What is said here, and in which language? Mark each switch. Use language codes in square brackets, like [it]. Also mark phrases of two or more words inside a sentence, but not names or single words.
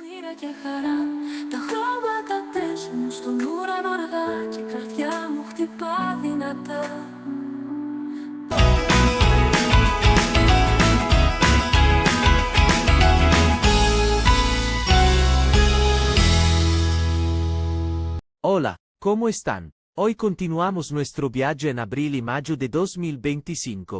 [el] μοίρα και χαρά. Τα χρώματα παίζουν στον ουρανό αργά και η καρδιά μου χτυπά δυνατά. [es] Hola, ¿cómo están? Hoy continuamos nuestro viaje en abril y mayo de 2025.